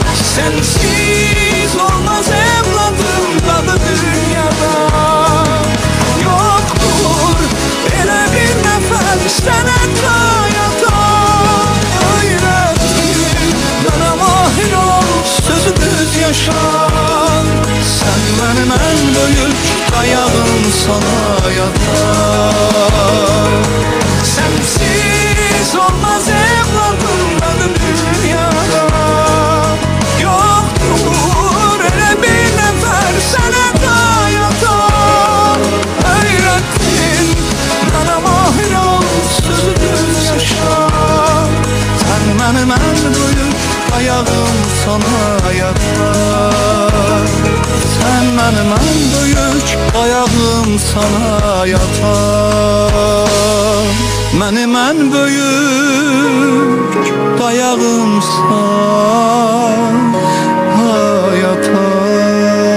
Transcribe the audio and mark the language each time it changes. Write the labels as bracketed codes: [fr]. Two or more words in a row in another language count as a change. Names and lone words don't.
[tr] Sensiz olmaz evladım dadı dünyada. [az] Yoktur elə bir nəfər sənə dayatan. Öyrətdim mənə mahir ol, sözü düz yaşan. [tr] Sen benim en büyük dayağım sana yatar. Sensiz olmaz evladım benim dünyada. [az] Yoktur elə bir nəfər sənə dayatan. Öyrətdin mənə mahir ol, sözü düz yaşan. [tr] Sen benim en büyük dayağım sana yatar. Sen benim en büyük dayağım sana yatar. Benim en büyük dayağım sana yatar.